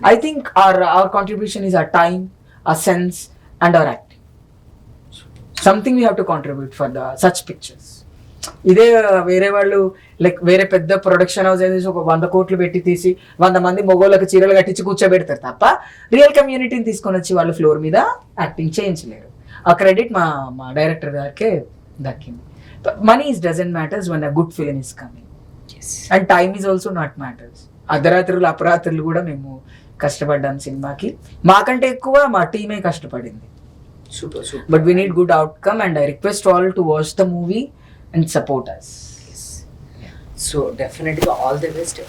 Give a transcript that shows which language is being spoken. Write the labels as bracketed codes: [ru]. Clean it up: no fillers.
[en] I think our contribution is our time, our sense, and our acting. Something we have to contribute for such pictures. [te] ఇదే వేరే వాళ్ళు like వేరే పెద్ద production house అయితే ఒక 100 కోట్లు పెట్టి తీసి 100 మంది మొగోళ్ళకి చీరలు కట్టించి కూర్చోబెడతారు తప్ప రియల్ కమ్యూనిటీని తీసుకొని వచ్చి వాళ్ళు ఫ్లోర్ మీద యాక్టింగ్ చేయించలేరు. ఆ క్రెడిట్ మా డైరెక్టర్ గారికే దక్కింది. [en] Money doesn't matters when a good film is coming. And time is also not matters. [te] అర్ధరాత్రులు అపరాత్రులు కూడా మేము కష్టపడ్డాం సినిమాకి. మాకంటే ఎక్కువ మా టీమే కష్టపడింది. [en] Super. But we need good outcome and I request all to watch the movie and support us. So డెఫినెట్గా all the best.